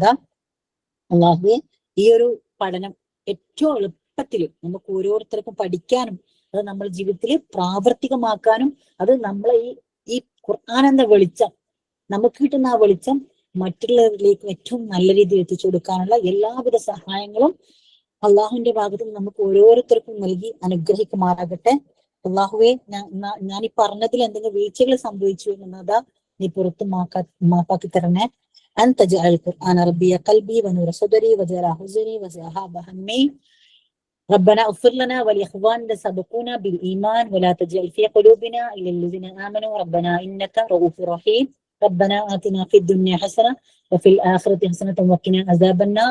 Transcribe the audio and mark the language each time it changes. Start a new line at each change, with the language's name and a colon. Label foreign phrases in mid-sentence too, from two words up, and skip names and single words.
Malayalam: അല്ലാഹുവേ ഈ ഒരു പഠനം ഏറ്റവും എളുപ്പത്തിൽ നമുക്ക് ഓരോരുത്തർക്കും പഠിക്കാനും അത് നമ്മുടെ ജീവിതത്തിൽ പ്രാവർത്തികമാക്കാനും അത് നമ്മളെ ഈ ഖുർആൻ എന്ന വെളിച്ചം, നമുക്ക് കിട്ടുന്ന ആ വെളിച്ചം മറ്റുള്ളവരിലേക്ക് ഏറ്റവും നല്ല രീതിയിൽ എത്തിച്ചു കൊടുക്കാനുള്ള എല്ലാവിധ സഹായങ്ങളും അള്ളാഹുവിന്റെ ഭാഗത്ത് നിന്ന് നമുക്ക് ഓരോരുത്തർക്കും നൽകി അനുഗ്രഹിക്കുമാറാകട്ടെ. അള്ളാഹുവെ ഞാൻ ഈ പറഞ്ഞതിൽ എന്തെങ്കിലും വീഴ്ചകൾ സംഭവിച്ചു എന്നതാ നീ പുറത്ത് മാപ്പാക്കി തരണേ.
Arabic: أن تجعل القرآن ربي قلبي ونور صدري وجلاء حزني وذهاب همي. ربنا اغفر لنا ولإخواننا سبقونا بالإيمان ولا تجعل في قلوبنا إلا الذين آمنوا ربنا إنك رؤوف رحيم. ربنا آتنا في الدنيا حسنة وفي الآخرة حسنة وقنا عذاب النار.